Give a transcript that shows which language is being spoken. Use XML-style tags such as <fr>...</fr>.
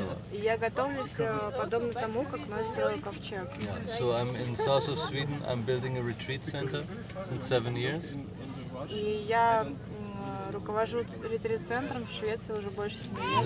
<ru>И я готовлюсь подобно тому, как Ной строил ковчег.</ru> <en>Yeah. So I'm in south of Sweden. I'm building a retreat center since 7 years.</en> <ru>И я руковожу ретрит-центром в Швеции уже больше 7 лет.</ru>